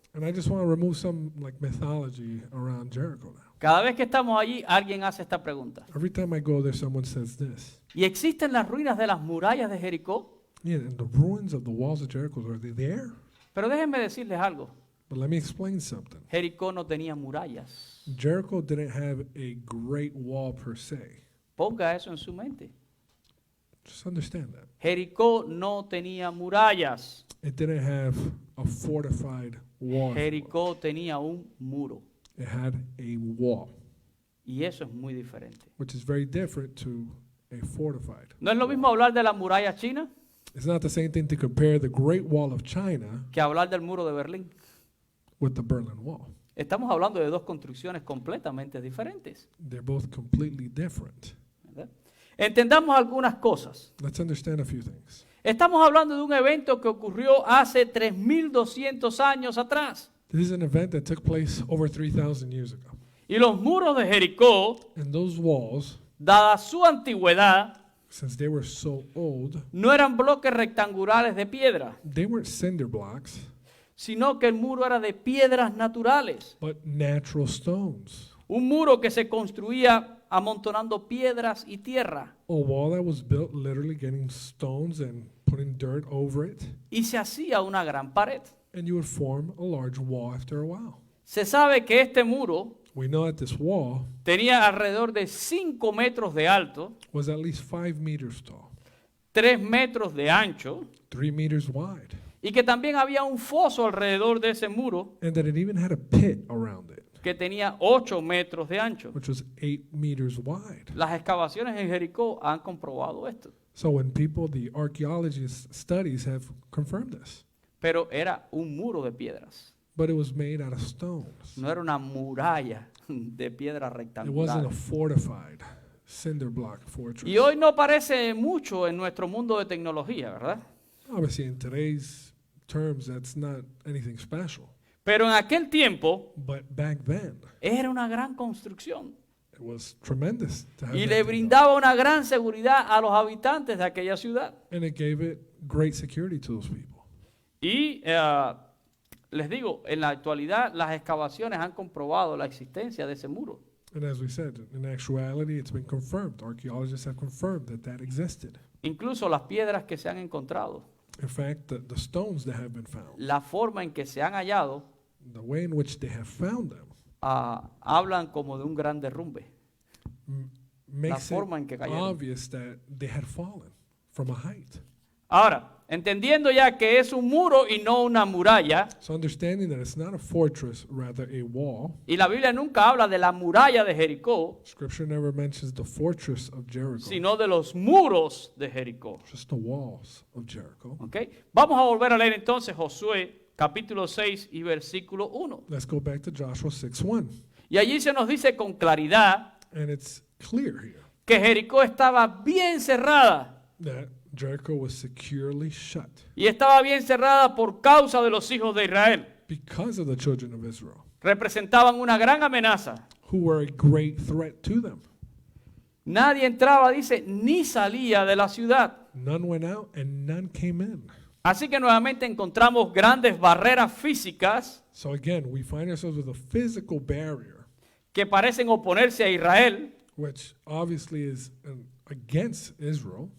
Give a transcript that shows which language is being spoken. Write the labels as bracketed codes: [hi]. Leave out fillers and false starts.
[en] And I just want to remove some like mythology around Jericho now. [es] Cada vez que estamos allí, alguien hace esta pregunta. [en] Every time I go there, someone says this. [es] ¿Y existen las ruinas de las murallas de Jericó? [en] Yeah, and the ruins of the walls of Jericho, are they there? [es] Pero déjenme decirles algo. [en] But let me explain something. [es] Jericó no tenía murallas. [en] Jericho didn't have a great wall per se. [es] Ponga eso en su mente. [en] Just understand that. [es] Jericó no tenía murallas. [en] It didn't have a fortified wall. [es] Jericó tenía un muro. [en] It had a wall, [es] Y eso es muy diferente. [en] which is very different to a fortified. [es] No es lo mismo hablar de la muralla china [en] It's not the same thing to compare the Great Wall of China [es] que hablar del muro de Berlín. [en] with the Berlin Wall. [es] Estamos hablando de dos construcciones completamente diferentes. [en] They're both completely different. [es] ¿Verdad? Entendamos algunas cosas. [en] Let's understand a few things. [es] Estamos hablando de un evento que ocurrió hace 3.200 años atrás. [en] This is an event that took place over 3,000 years ago. [es] Y los muros de Jericó, [en] And those walls, [es] dada su antigüedad, [en] since they were so old, [es] no eran bloques rectangulares de piedra, [en] they weren't cinder blocks, [es] sino que el muro era de piedras naturales. [en] but natural stones. [es] Un muro que se construía amontonando piedras y tierra. [en] A wall that was built literally getting stones and putting dirt over it, [es] Y se hacía una gran pared. [en] and you would form a large wall after a while. [es] Se sabe que este muro [en] We know that this wall [es] tenía alrededor de 5 metros de alto, [en] was at least 5 meters tall, [es] 3 metros de ancho, [en] 3 meters wide, [es] y que también había un foso alrededor de ese muro [en] and that it even had a pit around it, [es] que tenía 8 metros de ancho. [en] which was 8 meters wide. [es] Las excavaciones en Jericó han comprobado esto. [en] So when people, the archaeologists studies have confirmed this. [es] Pero era un muro de piedras. [en] But it was made out of stones. [es] No era una muralla de piedra [en] It wasn't a fortified cinder block fortress. [es] Y hoy no parece mucho en nuestro mundo de tecnología, ¿verdad? [en] Obviously, in today's terms, that's not anything special. [es] Pero en aquel tiempo [en] But back then, [es] era una gran construcción [en] it was tremendous to have [es] y [en] that [es] le [en] thing [es] brindaba una gran seguridad a los habitantes de aquella ciudad. [en] done. And it gave it great security to those people. [es] Y les digo, en la actualidad las excavaciones han comprobado la existencia de ese muro. [en] And as we said, in actuality, it's been confirmed. Archaeologists have confirmed that that existed. [es] Incluso las piedras que se han encontrado, [en] In fact, the stones that have been found, [es] la forma en que se han hallado, [en] the way in which they have found them, [es] hablan como de un gran derrumbe. [en] makes it [es] forma en que cayeron. [en] obvious that they had fallen from a height. [es] Ahora, entendiendo ya que es un muro y no una muralla, [en] So understanding that it's not a fortress, rather a wall. [es] y la Biblia nunca habla de la muralla de Jericó, [en] Scripture never mentions the fortress of Jericho, [es] sino de los muros de Jericó. [en] just the walls of Jericho. [es] ¿Ok? Vamos a volver a leer entonces Josué capítulo 6 y versículo 1. [en] Let's go back to Joshua 6:1. [es] Y allí se nos dice con claridad [en] And it's clear here [es] que Jericó estaba bien cerrada. [en] that Jericho was securely shut [es] Y estaba bien cerrada por causa de los hijos de Israel. [en] because of the children of Israel, [es] Representaban una gran amenaza. [en] who were a great threat to them. [es] Nadie entraba, dice, ni salía de la ciudad. [en] None went out and none came in. [es] Así que nuevamente encontramos grandes barreras físicas [en] So again, we find ourselves with a physical barrier, [es] que parecen oponerse a Israel [en] which obviously is against Israel